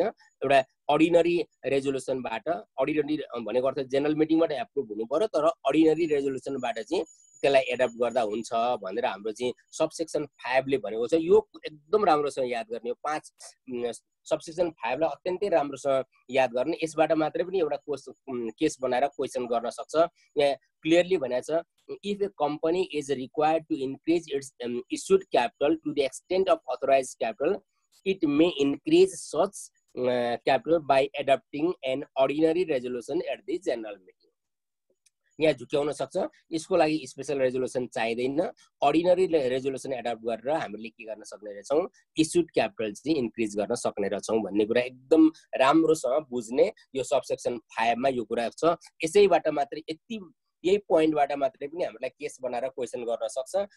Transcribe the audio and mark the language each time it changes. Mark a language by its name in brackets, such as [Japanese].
[Nepali] एउटा ordinary रेजोल्युसनबाट, ordinary भनेको अर्थ general मिटिङबाट approve हुनु पर्यो, तर अर्डिनरी रेजोल्युसनबाट चाहिँ त्यसलाई एडप्ट गर्दा हुन्छ भनेर हाम्रो चाहिँ सबसेक्सन 5 ले भनेको छ। यो एकदम राम्रोसँग याद गर्ने हो। 5 सबसेक्सन 5 लाई अत्यन्तै राम्रोसँग याद गर्ने। यसबाट मात्रै पनि एउटा केस बनाएर क्वेसन गर्न सक्छ। यहाँ क्लियरली भनेको छ, [English] if a company is required to increase its issued capital to the extent of authorized capital, it may increase such capital by adopting an ordinary resolution at the general meeting. [Nepali] यहाँ झुक्याउन सक्छ, यसको लागि special resolution चाहिँदैन। Ordinary resolution adapt गरेर हामीले के गर्न सक्ने रहेछौँ, इस्युड क्यापिटल चाहिँ इन्क्रिज गर्न सक्ने रहेछौँ भन्ने कुरा एकदम राम्रोसँग बुझ्ने। यो सबसेक्सन 5 मा यो कुरा छ। यसैबाट मात्रै यही पोइन्टबाट मात्रै पनि हामीलाई केस बनाएर क्वेसन गर्न सक्छ।